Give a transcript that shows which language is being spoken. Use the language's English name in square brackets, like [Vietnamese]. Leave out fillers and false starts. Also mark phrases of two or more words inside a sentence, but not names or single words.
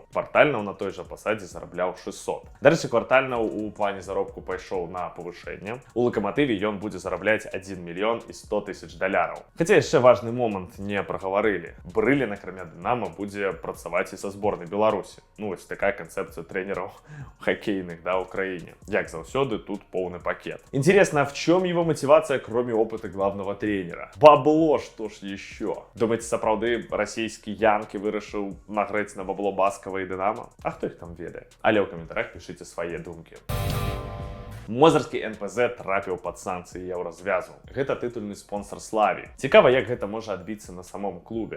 [Belarusian] Квартальна на той жа пасадзе зарабляў 600. Дарэчы, квартальна у плане заробку пайшоў на павышэнне. У Лакаматыве ён будзе зарабляць 1 мільён і 100 000 даляраў. Хаця яшчэ важны момант не прагаварылі. Брылін, акрамя Дынама, будзе працаваць і са зборнай Беларусі. Ну, вось такая канцэпцыя трэнераў хакейных, да, ў краіне. Як заўсёды, тут поўны пакет. [Russian] Интересно, а в чём его мотивация, кроме опыта главного тренера? Бабло, что ж еще? Думаете, [Belarusian] сапраўды расійскі Янкі вырашыў нагрэць на бабло Баскава і Дынама? А хто іх там ведае? Але ў каментарах пішыце свае думкі. Мозырскі НПЗ трапіў пад санкцыі еўразвязу. Гэта тытульны спонсор Славі. Цікава, як гэта можа адбіцца [Russian] на самом [Belarusian] клубе.